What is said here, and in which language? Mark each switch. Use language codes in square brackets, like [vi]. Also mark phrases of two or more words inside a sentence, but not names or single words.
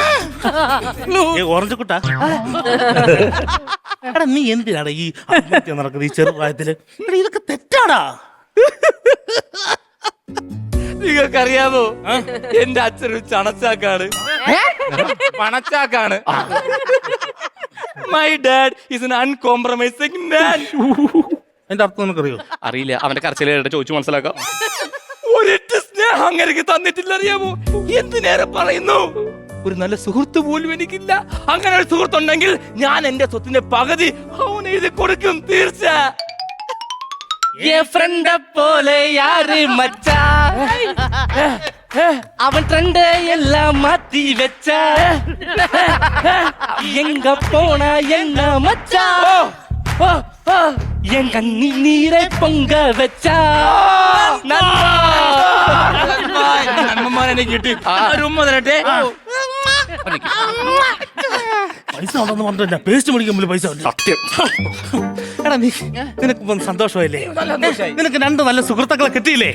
[ml] ഓറഞ്ച് കുട്ടാ. എടാ, നീ എന്തിനാടാ ഈ ആത്മഹത്യ നടക്കുന്നത് ഈ ചെറുപ്രായത്തില്? എടാ, ഇതൊക്കെ തെറ്റാടാ. നിങ്ങൾക്കറിയാമോ, എന്റെ അച്ഛനൊരു ചണച്ചാക്കാണ്, പണച്ചാക്കാണ്. [en] my dad is an uncompromising man. [ml] എന്റെ അർത്ഥം നിനക്കറിയോ? അറിയില്ല. അവന്റെ കരച്ചിലായിട്ട് ചോദിച്ചു മനസ്സിലാക്കാം. ഒരിട്ട് സ്നേഹം അങ്ങനെ തന്നിട്ടില്ല, അറിയാമോ? എന്തിനേറെ പറയുന്നു, ഒരു നല്ല സുഹൃത്ത് പോലും എനിക്കില്ല. അങ്ങനെ ഒരു സുഹൃത്തുണ്ടെങ്കിൽ ഞാൻ എന്റെ സ്വത്തിന്റെ പകുതി അവന് എഴുതി കൊടുക്കും, തീർച്ച. [ta] ஃப்ரெண்ட போல யாரு மச்சா, அவன் ட்ரெண்ட் எல்லாம் மாத்தி வச்சா, எங்க போனா என்ன மச்சா, என் கண்ணில் நீரை பொங்க வச்சா. [ml] നന്മമാരെന്നെ കിട്ടി. ഉമ്മ തരട്ടെ. പൈസ ഉണ്ടെന്ന് പറഞ്ഞില്ല, പേസ്റ്റ് മേടിക്കുമ്പോൾ പൈസ ഉണ്ട്. സത്യം. എടാ, നിനക്ക് ഇപ്പം സന്തോഷമായില്ലേ? നിനക്ക് രണ്ട് നല്ല സുഹൃത്തുക്കളെ കിട്ടിയില്ലേ?